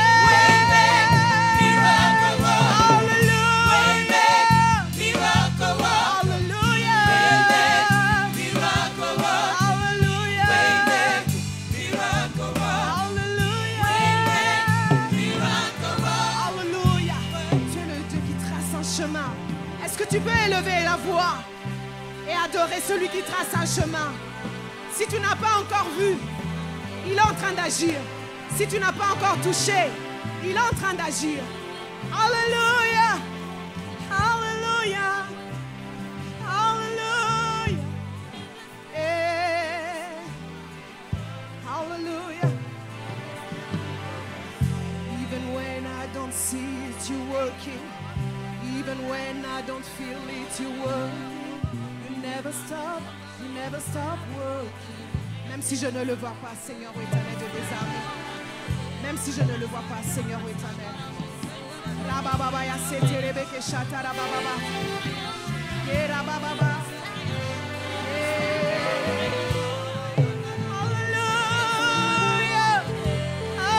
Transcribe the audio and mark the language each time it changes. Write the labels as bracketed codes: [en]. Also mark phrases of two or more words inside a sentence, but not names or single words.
[en] Waymaker, miracle worker. Hallelujah. Waymaker, miracle worker. Hallelujah. Waymaker, miracle worker. Hallelujah. Waymaker, miracle worker. Hallelujah. Waymaker, miracle worker. [fr] Alléluia. Tu es le Dieu qui trace un chemin. Est-ce que tu peux élever la voix et adorer celui qui trace un chemin? Si tu n'as pas encore vu, il est en train d'agir. Si tu n'as pas encore touché, il est en train d'agir. Alléluia. Alléluia. Alléluia. Eh. [en] Hallelujah. Even when I don't see it, you're working. Even when I don't feel it, you work. You never stop working. [fr] Même si je ne le vois pas, Seigneur éternel de des armées. Même si je ne le vois pas, Seigneur éternel. Rabababa ya sete rebeke shata rabababa. Ye rabababa. Hallelujah.